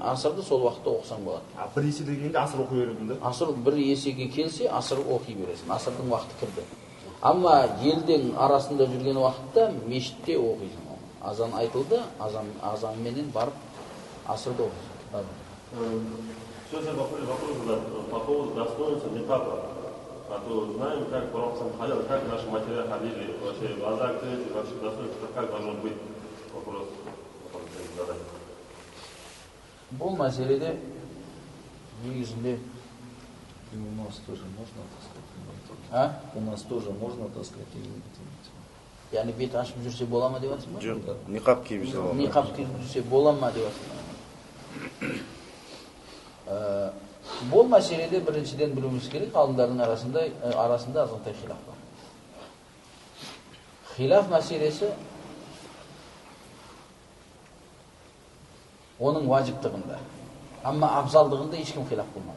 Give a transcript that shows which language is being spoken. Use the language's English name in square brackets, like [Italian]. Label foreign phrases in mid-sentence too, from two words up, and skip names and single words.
[Kazakh] Асырды сол уақытта оқысаң болады. 1 есе дегенде асыр оқи беремін, да? Асыр 1 есеге келсе, асыр оқи бересің. Асырдың уақыты кірді. Амма елдің арасында жүрген уақытта мешітте оқисың. Азан айтылды, азанменен барып асырды оқисың. [Russian] Сейчас я вопрос по поводу достоинства никаба. А то знаем, как пророк сам ходил, как наши матери ходили, вообще глаза открыты, вообще достоинство, как должно быть. Вопрос задать. [Kazakh] Бұл мәселеде негізінде [Russian] У нас тоже можно таскать? У нас тоже можно таскать или нет? [Kazakh] яғни бет ашып жүрсе бола ма деп жатсың ба? Жоқ, ниқаб киіп жүрсе бола ма? Ниқаб киіп жүрсе бола ма деп жатсың ба? Бұл мәселеде біріншіден білуіміз керек, ғалымдардың арасында азғантай хилаф бар. Хилаф мәселесі оның важиптығында, амма абзалдығында ешкім хилаф болмаған.